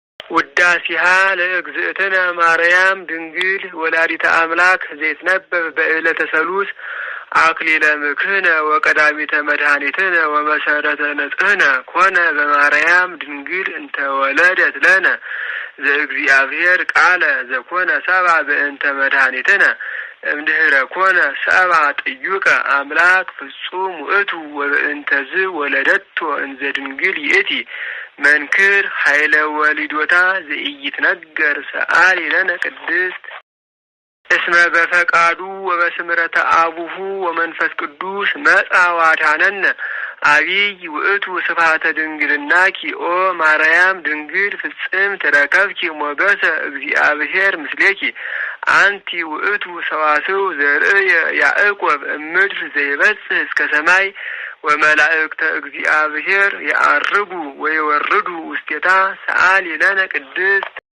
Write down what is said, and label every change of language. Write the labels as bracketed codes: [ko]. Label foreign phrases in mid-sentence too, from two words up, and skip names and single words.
[gez] ውዳሴሃ ለእግዝእትነ ማርያም ድንግል ወላዲተ አምላክ ዘይትነበብ በዕለተ ሰሉስ አክሊለ ምክህነ ወቀዳሚተ መድኃኒትነ ወመሰረተ ንጽህነ ኮነ በማርያም ድንግል እንተ ወለደት ለነ ዘእግዚአብሔር ቃለ ዘኮነ ሰብአ በእንተ መድኃኒትነ እምድኅረ ኮነ ሰብአ ጥዩቀ አምላክ ፍጹም ውእቱ ወበእንተዝ ወለደቶ እንዘ ድንግል ይእቲ መንክር ኃይለ ወሊዶታ ዘኢይትነገር ሰአሊ ለነ ቅድስት። እስመ በፈቃዱ ወበስምረተ አቡሁ ወመንፈስ ቅዱስ መጻ ዋድኀነነ አቢይ ውእቱ ስብሐተ ድንግልናኪ ኦ ማርያም ድንግል ፍጽምት ረከብኪ ሞገሰ እግዚአብሔር ምስሌኪ አንቲ ውእቱ ሰዋስው ዘርእየ ያዕቆብ እምድር ዘይበጽሕ እስከ ሰማይ ወመላእክተ እግዚአብሔር የዐርጉ ወይወርዱ ውስቴታ ሰአሊ ለነ ቅድስት።